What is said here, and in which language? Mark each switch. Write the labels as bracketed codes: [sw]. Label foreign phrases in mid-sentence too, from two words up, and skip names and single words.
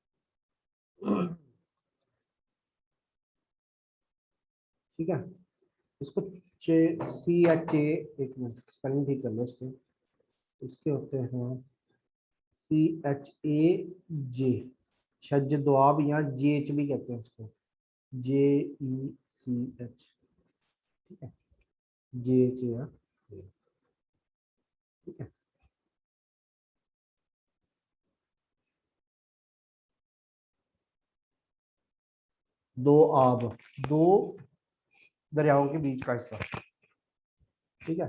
[hi] ठीक है, इसको सी एच ए, एक मिनट स्पेलिंग ठीक कर लो इसके। इसके होते हैं सी एच ए जे, छज द्वाब या जे एच भी कहते हैं इसको, जे ई सी एच, ठीक है, जे एच या, ठीक है। दो आब, दो दरियाओं के बीच का हिस्सा, ठीक है।